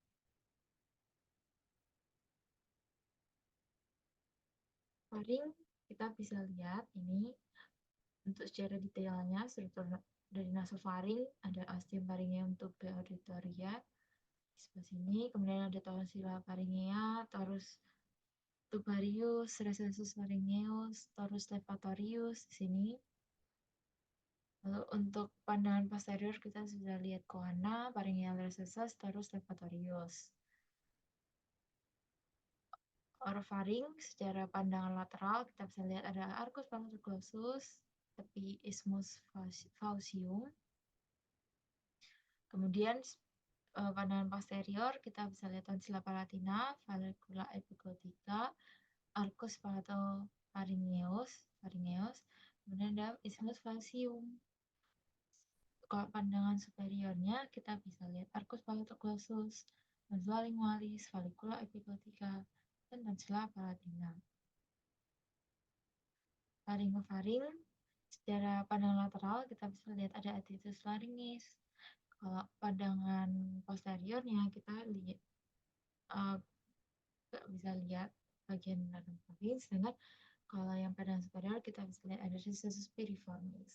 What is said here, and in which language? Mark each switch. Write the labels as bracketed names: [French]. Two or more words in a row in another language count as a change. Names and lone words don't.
[Indonesian] Faring kita bisa lihat ini untuk secara detailnya struktur dari nasofaring ada ostium pharyngeum tubuh auditoria di sebelah sini, kemudian ada tonsilla pharyngea, torus tubarius, recessus pharyngeus, torus levatorius di sini. Lalu untuk pandangan posterior kita sudah lihat koana, pharyngeal recessus, torus levatorius. Orofaring secara pandangan lateral kita bisa lihat ada arcus palatoglossus, tepi isthmus faucium. Kemudian pandangan posterior kita bisa lihat tonsilla palatina, vallecula epiglotica, arcus palatopharyngeus, kemudian ada isthmus faucium. Kalau pandangan superiornya kita bisa lihat arcus palatoglossus, tonsilla lingualis, vallecula epiglotica, dan tonsilla palatina. Laryngofaring secara pandangan lateral kita bisa lihat ada adductus laryngis. Kalau pandangan posteriornya kita lihat bisa lihat bagian laryngofaring, sedangkan kalau yang pandangan superior kita bisa lihat ada recessus piriformis.